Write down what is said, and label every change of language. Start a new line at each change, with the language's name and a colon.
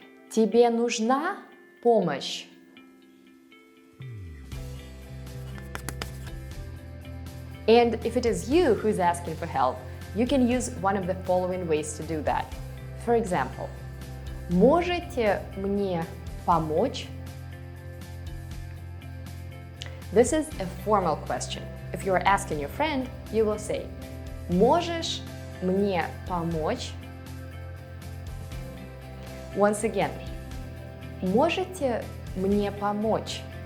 Russian: «Тебе нужна помощь?»
English: And if it is you who's asking for help, you can use one of the following ways to do that. For example,
Russian: «Можете мне помочь?»
English: This is a formal question. If you are asking your friend, you will say
Russian: «Можешь мне помочь?»
English: Once again,
Russian: «Можете мне помочь?»